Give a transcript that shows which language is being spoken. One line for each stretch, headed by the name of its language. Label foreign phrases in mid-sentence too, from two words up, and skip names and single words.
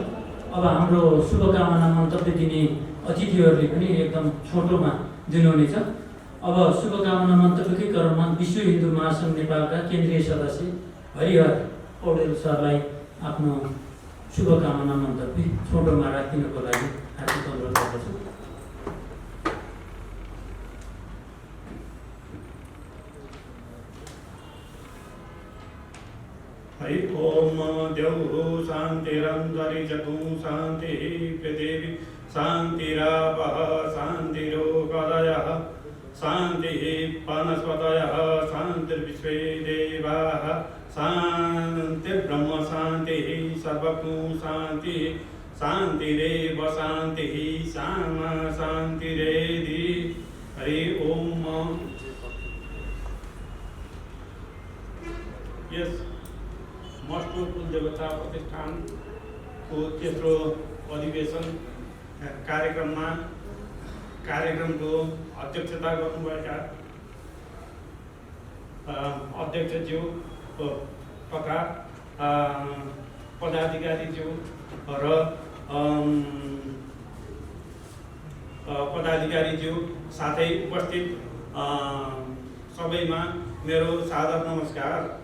Nepali: अब हाम्रो शुभकामना मन्तव्य दिने अतिथिहरूले पनि एकदम छोटोमा दिनुहुनेछ। अब शुभकामना मन्तव्यकै क्रममा विश्व हिन्दू महासङ्घ नेपालका केन्द्रीय सदस्य हरिहर पौडेल सरलाई आफ्नो शुभकामना मन्तव्य छोटोमा राखिदिनको लागि हार्दिक अनुरोध गर्दछु।
Sanskrit: हरि ओम देवो शान्तिरन्तरिक्षतो शान्तिः पृथिवी शान्तिरापः शान्तिरोगदयः शान्तिः वनस्पतयः शान्तिर्विश्वे देवाः शान्तिर्ब्रह्म शान्तिः सर्वभू शान्तिः शान्तिरेव शान्तिः सामा शान्तिरेधि। हरि ओम।
Nepali: यस मस्टो कुलदेवता प्रतिष्ठानको तेस्रो अधिवेशन कार्यक्रमको अध्यक्षता गर्नुभएका अध्यक्षज्यू तथा पदाधिकारीज्यू र पदाधिकारीज्यू साथै उपस्थित सबैमा मेरो सादर नमस्कार।